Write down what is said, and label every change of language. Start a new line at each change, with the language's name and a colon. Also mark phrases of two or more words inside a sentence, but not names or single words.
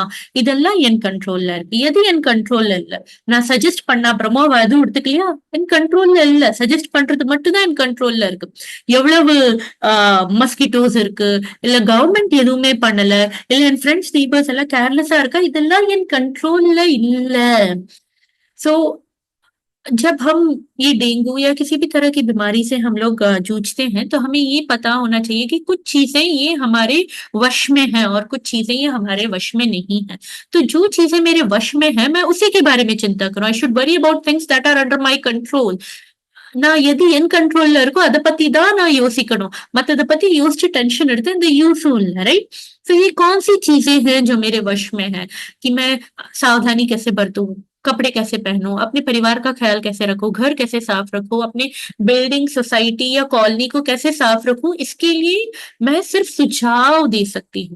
Tamil: இதெல்லாம் என் கண்ட்ரோல்ல இருக்கு. எது என் கண்ட்ரோல்ல இல்ல? நான் சஜஸ்ட் பண்ண அப்புறமா எதுவும் எடுத்துக்கலையா? என் கண்ட்ரோல்ல இல்ல. சஜஸ்ட் பண்றது மட்டும்தான் என் கண்ட்ரோல்ல இருக்கு. எவ்வளவு மஸ்கிட்டோஸ் இருக்கு, இல்ல கவர்மெண்ட் எதுவுமே பண்ணல, இல்ல என்
English: friends neighbours
Tamil: எல்லாம் கேர்லெஸ்ஸா இருக்கா, இதெல்லாம் என் கண்ட்ரோல்ல இல்ல.
Hindi: सो जब हम ये डेंगू या किसी भी तरह की बीमारी से हम लोग जूझते हैं तो हमें ये पता होना चाहिए कि कुछ चीजें ये हमारे वश में हैं और कुछ चीजें ये हमारे वश में नहीं है. तो जो चीजें मेरे वश में है मैं उसी के बारे में चिंता करूं.
English: I should worry about things that are under my control.
Tamil: நான் எது என் கண்ட்ரோல்ல இருக்கோ அதை பத்தி தான் நான் யோசிக்கணும், மத்தத பத்தி யோசிச்சு टेंशन எடுத்து இந்த
Hindi: यूज़फुल है, राइट? तो ये कौन सी चीजें हैं जो मेरे वश में है कि मैं सावधानी कैसे बरतूं, कपड़े कैसे पहनूं, अपने परिवार का ख्याल कैसे रखूं, घर कैसे साफ रखूं, अपने
English: building society
Hindi: या कॉलोनी को कैसे साफ रखूं, इसके लिए मैं सिर्फ सुझाव दे सकती हूँ।